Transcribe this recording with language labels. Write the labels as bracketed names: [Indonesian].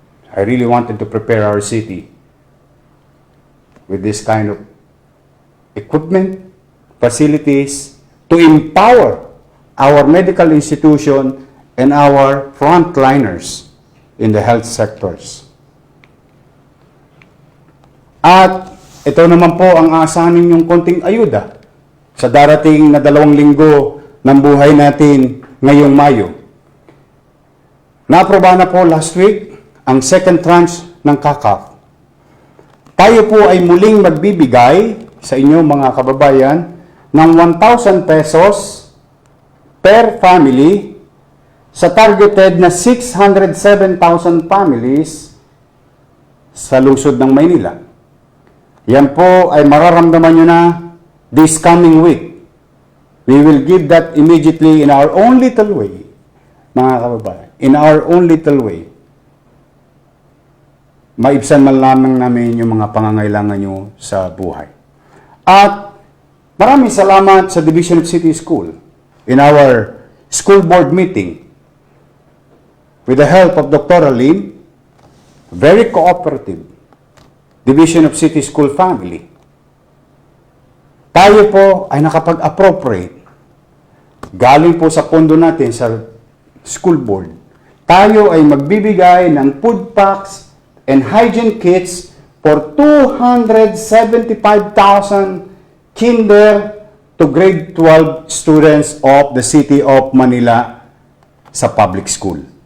[English] I really wanted to prepare our city with this kind of equipment, facilities, to empower our medical institution and our frontliners in the health sectors. [Filipino] At ito naman po ang aasahan ninyong konting ayuda sa darating na 2 linggo ng buhay natin ngayong Mayo. Naaprobahan na po [English] last week [Filipino] ang second tranche ng CACAF. Tayo po ay muling magbibigay sa inyo mga kababayan ng 1,000 pesos per family sa targeted na 607,000 families sa lungsod ng Maynila. Yan po ay mararamdaman nyo na [English] this coming week. We will give that immediately in our own little way, [Filipino] mga kababayan. [English] In our own little way. [Filipino] Maibsan man lamang namin yung mga pangangailangan nyo sa buhay. At maraming salamat sa [English] Division of City School in our school board meeting with the help of Dr. Alim, very cooperative Division of City School family. [Filipino] Tayo po ay nakapag-appropriate galing po sa pondo natin sa school board. Tayo ay magbibigay ng [English] food packs and hygiene kits for 275,000 kinder to grade 12 students of the City of Manila sa public school.